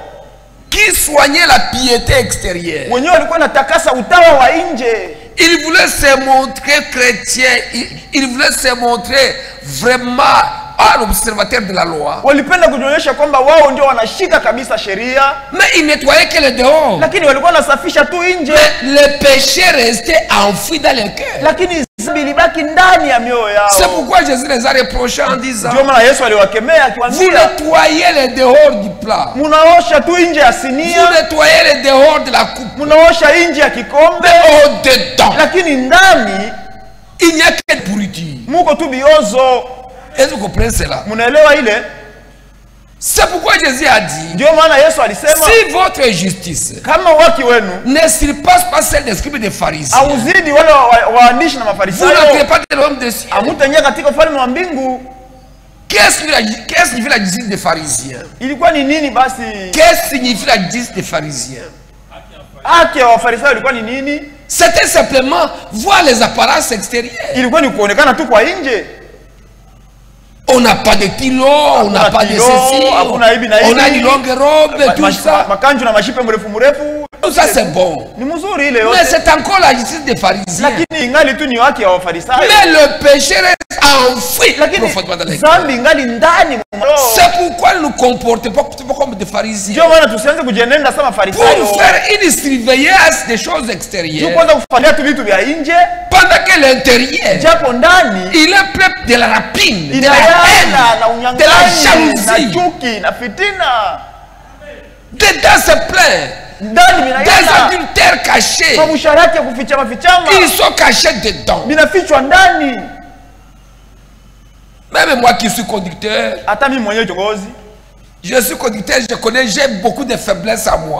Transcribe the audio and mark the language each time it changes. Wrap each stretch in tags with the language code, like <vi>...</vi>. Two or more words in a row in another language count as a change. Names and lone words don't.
<fr>qui soignaient la piété extérieure,</fr> <sw>wenyewe walikuwa natakasa utawa wa nje.</sw> <fr>Ils voulaient se montrer chrétiens, ils voulaient se montrer vraiment un observateur de la loi.</fr> <sw>Walipenda kujionyesha kwamba wao ndio wanashika kabisa sheria.</sw> <fr>Mais ils nettoyaient que le dehors.</fr> <sw>Lakini walikuwa wanasafisha tu nje.</sw> <fr>Le péché restait enfoui dans le cœur.</fr> <sw>Lakini dhambi ilibaki ndani ya mioyo yao.</sw> <fr>C'est pourquoi Jésus les a reprochés en disant,</fr> <sw>ndio maana Yesu aliwakemea akiwaambia,</sw> <fr>vous nettoyez le dehors du plat.</fr> <sw>Munaosha tu nje ya sinia.</sw> <fr>Vous nettoyez le dehors de la coupe.</fr> <sw>Munaosha nje ya kikombe.</sw> <fr>Mais au dedans,</fr> <sw>lakini ndani</sw> <fr>il n'y a que de pourriture.</fr> <sw>Muko tu biozo.</sw> <fr>Est-ce que vous comprenez cela?</fr> <sw>Munaelewa ile?</sw> <fr>C'est pourquoi Jésus a dit,</fr> <sw>ndio maana Yesu alisema,</sw> <fr>si votre justice</fr> <sw>kama waki wenu</sw> <fr>ne surpasse pas celle des scribes et des pharisiens,</fr> <sw>auzidi wale waandishi na mafarisayo,</sw> <fr>vous n'entrez pas dans le royaume des cieux.</fr> <sw>Hamutaingia katika ufalme wa mbingu.</sw> <fr>Qu'est-ce que signifie la justice des pharisiens?</fr> <sw>Ilikuwa ni nini basi?</sw> <fr>Qu'est-ce que signifie la justice des pharisiens?</fr> <sw>Haki ya wafarisayo ilikuwa ni nini?</sw> <fr>C'était simplement voir les apparences extérieures.</fr> <sw>Ilikuwa ni kuonekana tu kwa nje.</sw> <fr>On n'a pas de kilo, on n'a pas de ceci, on a une longue robe, tout ça.</fr> <sw>Makanju na mashipe mrefu mrefu.</sw> <fr>Tout ça c'est bon.</fr> <sw>Ni mzuri ile yote.</sw> <fr>Mais c'est encore la justice des pharisiens.</fr> <sw>Lakini ingali tu ni haki ya wafarisayo.</sw> <fr>Mais le péché reste enfoui profondément dans les cœurs.</fr> <sw>Zambi ingali ndani.</sw> <fr>C'est pourquoi nous nous comportons pas comme des pharisiens.</fr> <sw>Ndio maana tusianze kujienenda kama farisayo.</sw> <fr>Pour faire une surveillance des choses extérieures.</fr> <sw>Kwanza kufuatilia tu vitu vya nje.</sw> <fr>Pendant que l'intérieur,</fr> <sw>japo ndani,</sw> <fr>il est plein de la rapine, de la haine, de la jalousie,</fr> <sw>na chuki, na fitina.</sw> <fr>Dedans c'est plein. Des adultères cachés. Ils sont cachés dedans. Même moi qui suis conducteur, je suis conducteur, je connais, j'ai beaucoup de faiblesses à moi.</fr>